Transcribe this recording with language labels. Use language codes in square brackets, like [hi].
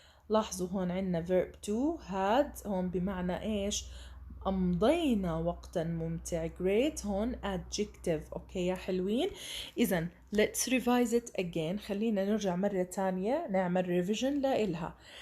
[ar] لاحظوا هون عنا verb to had هون بمعنى إيش؟ أمضينا وقتا ممتع. [en] great هون adjective. [ar] أوكي يا حلوين؟ إذن [en] let's revise it again. [ar] خلينا نرجع مرة تانية نعمل revision لإلها.